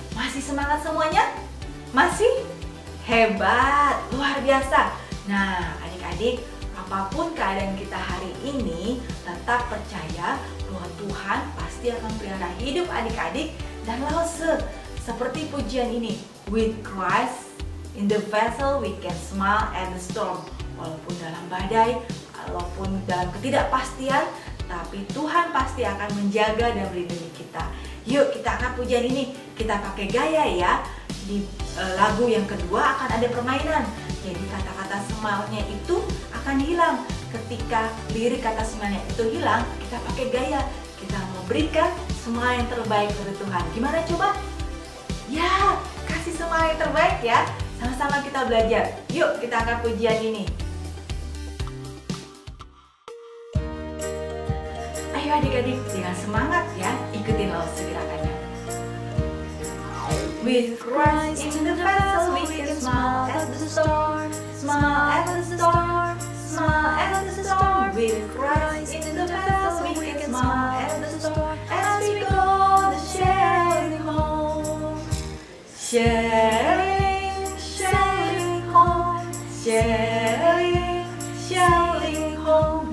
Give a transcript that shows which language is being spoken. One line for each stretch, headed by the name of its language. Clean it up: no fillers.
Indonesian: Masih semangat semuanya? Masih? Hebat, luar biasa. Nah, adik-adik, apapun keadaan kita hari ini, tetap percaya bahwa Tuhan pasti akan pelihara hidup adik-adik dan Lause. Seperti pujian ini,
English: with Christ in the vessel we can smile at the storm.
Indonesian: Walaupun dalam badai, walaupun dalam ketidakpastian, tapi Tuhan pasti akan menjaga dan melindungi kita. Yuk kita angkat pujian ini, kita pakai gaya ya. Di lagu yang kedua akan ada permainan. Jadi kata-kata smile-nya itu akan hilang. Ketika lirik kata smile-nya itu hilang, kita pakai gaya. Kita memberikan semua yang terbaik dari Tuhan. Gimana coba? Ya, kasih semua yang terbaik ya. Sama-sama kita belajar. Yuk kita angkat pujian ini. Ayo adik-adik, dengan semangat ya, ikutin Lause gerakannya.
English: With Christ in the vessel we can smile at the storm, smile at the storm, smile at the storm. With Christ in the vessel we can smile at the storm as we go the sailing home, sailing, sailing home, sailing, sailing home.